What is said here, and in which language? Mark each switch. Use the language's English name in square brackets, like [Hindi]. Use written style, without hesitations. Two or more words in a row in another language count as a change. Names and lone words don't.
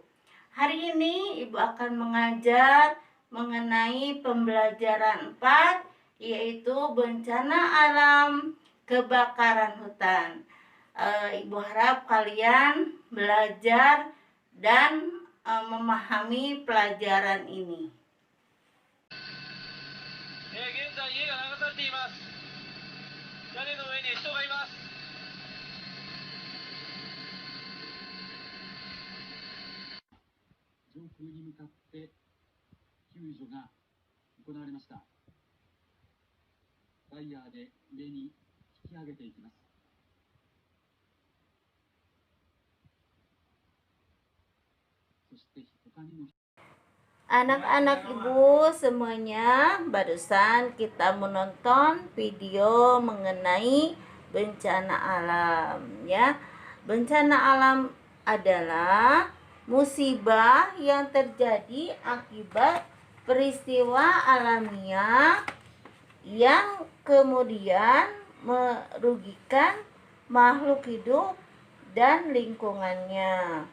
[Indonesian] Hari ini Ibu akan mengajar mengenai pembelajaran 4, yaitu bencana alam kebakaran hutan. Ibu harap kalian belajar dan memahami pelajaran ini. [Japanese] 現在家が流されています。屋根の上に人がいます。上空に向かって救助が行われました。ワイヤーで上に引き上げていきます。そして他にも [Indonesian] Anak-anak Ibu semuanya, barusan kita menonton video mengenai bencana alam ya. Bencana alam adalah musibah yang terjadi akibat peristiwa alamiah yang kemudian merugikan makhluk hidup dan lingkungannya.